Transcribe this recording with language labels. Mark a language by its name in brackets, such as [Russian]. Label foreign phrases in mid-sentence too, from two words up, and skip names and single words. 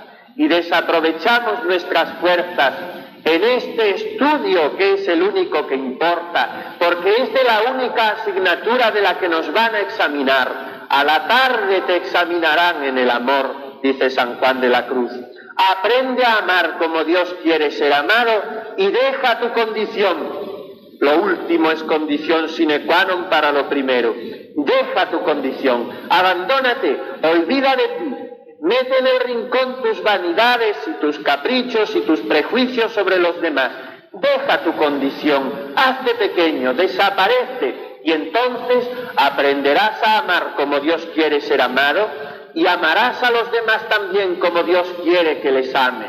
[Spanish] Y desaprovechamos nuestras fuerzas en este estudio que es el único que importa, porque es de la única asignatura de la que nos van a examinar. A la tarde te examinarán en el amor, dice San Juan de la Cruz. Aprende a amar como Dios quiere ser amado y deja tu condición. Lo último es condición [Latin] sine qua non [Spanish] para lo primero. Deja tu condición, abandónate, olvida de ti. Mete en el rincón tus vanidades y tus caprichos y tus prejuicios sobre los demás. Deja tu condición, hazte pequeño, desaparece y entonces aprenderás a amar como Dios quiere ser amado y amarás a los demás también como Dios quiere que les ames.